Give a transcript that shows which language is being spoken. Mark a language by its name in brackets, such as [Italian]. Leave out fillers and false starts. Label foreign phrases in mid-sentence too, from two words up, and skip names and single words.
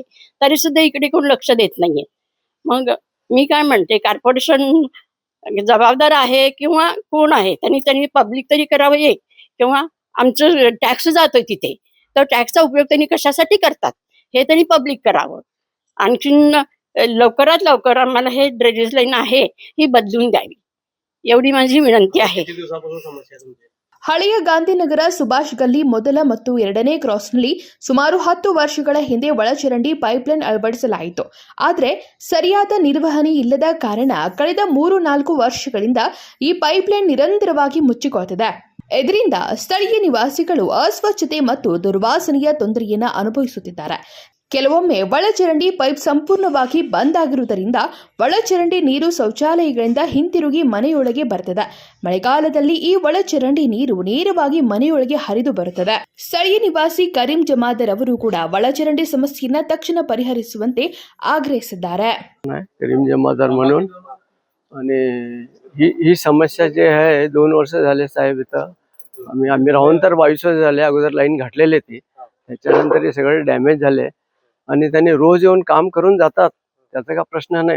[Marathi] तरी सुद्धा इकडे कोण लक्ष देत नाहीये. मग मी काय म्हणते, कॉर्पोरेशन जबाबदार आहे किंवा कोण आहे त्यांनी पब्लिक तरी करावं एक, किंवा आमचं टॅक्स जातोय तिथे, तर टॅक्सचा उपयोग त्यांनी कशासाठी करतात हे त्यांनी पब्लिक करावं. आणखीन लवकरात लवकर आम्हाला हे ड्रेनेज लाईन आहे ही बदलून द्यावी, एवढी माझी विनंती आहे. [Kannada] ಹಳೆಯ ಗಾಂಧಿನಗರ ಸುಭಾಷ್ ಗಲ್ಲಿ ಮೊದಲ ಮತ್ತು 2ನೇ ಕ್ರಾಸ್ನಲ್ಲಿ ಸುಮಾರು 10 ವರ್ಷಗಳ ಹಿಂದೆ ಒಳಚರಂಡಿ ಪೈಪ್ಲೈನ್ ಅಳವಡಿಸಲಾಯಿತು. ಆದರೆ ಸರಿಯಾದ ನಿರ್ವಹಣೆ ಇಲ್ಲದ ಕಾರಣ ಕಳೆದ 3-4 ವರ್ಷಗಳಿಂದ ಈ ಪೈಪ್ಲೈನ್ ನಿರಂತರವಾಗಿ ಮುಚ್ಚಿಕೊಳ್ಳುತ್ತಿದೆ. ಇದರಿಂದ ಸ್ಥಳೀಯ ನಿವಾಸಿಗಳು ಅಸ್ವಚ್ಛತೆ ಮತ್ತು ದುರ್ವಾಸನೆಯ ತೊಂದರೆಯನ್ನು ಅನುಭವಿಸುತ್ತಿದ್ದಾರೆ. ಕೆಲವೊಮ್ಮೆ ಒಳಚರಂಡಿ ಪೈಪ್ ಸಂಪೂರ್ಣವಾಗಿ ಬಂದ್ ಆಗಿರುವುದರಿಂದ ಒಳಚರಂಡಿ ನೀರು ಶೌಚಾಲಯಗಳಿಂದ ಹಿಂತಿರುಗಿ ಮನೆಯೊಳಗೆ ಬರುತ್ತದೆ. ಮಳೆಗಾಲದಲ್ಲಿ ಈ ಒಳಚರಂಡಿ ನೀರು ನೇರವಾಗಿ ಮನೆಯೊಳಗೆ ಹರಿದು ಬರುತ್ತದೆ. ಸ್ಥಳೀಯ ನಿವಾಸಿ ಕರೀಂ ಜಮಾದರ್ ಅವರು ಕೂಡ ಒಳಚರಂಡಿ ಸಮಸ್ಯೆಯನ್ನು ತಕ್ಷಣ ಪರಿಹರಿಸುವಂತೆ ಆಗ್ರಹಿಸಿದ್ದಾರೆ. [Marathi] करीम जमादार म्हणून आणि ही समस्या जे आहे 2 वर्ष झाले साहेब. इथं आम्ही राहून तर 22 वर्ष झाले. अगोदर लाईन घातलेली ती, त्याच्यानंतर हे सगळे डॅमेज झाले आणि त्यांनी रोज येऊन काम करून जातात, त्याचा काही प्रश्न नाही.